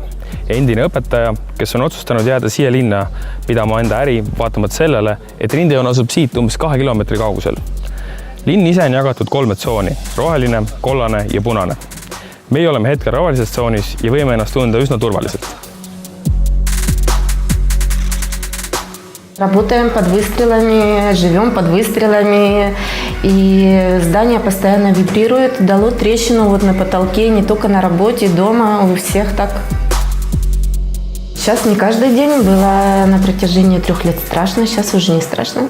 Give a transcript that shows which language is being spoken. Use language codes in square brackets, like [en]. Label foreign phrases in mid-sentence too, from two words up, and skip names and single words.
[et] Endine õpetaja, kes on otsustanud jääda siia linna pidama enda äri, vaatamat sellele, et rindejoon asub siit umbes 2 kilomeetri kaugusel. Linn ise on jagatud 3 tsooni, roheline, kollane ja punane. Meie oleme hetkel rohelises tsoonis ja võime ennast tunda üsna turvaliselt. [ru] Работаем под выстрелами, живем под выстрелами, и здание постоянно вибрирует. Дало трещину вот на потолке, не только на работе, дома, у всех так. Сейчас не каждый день, было на протяжении 3 лет страшно, сейчас уже не страшно.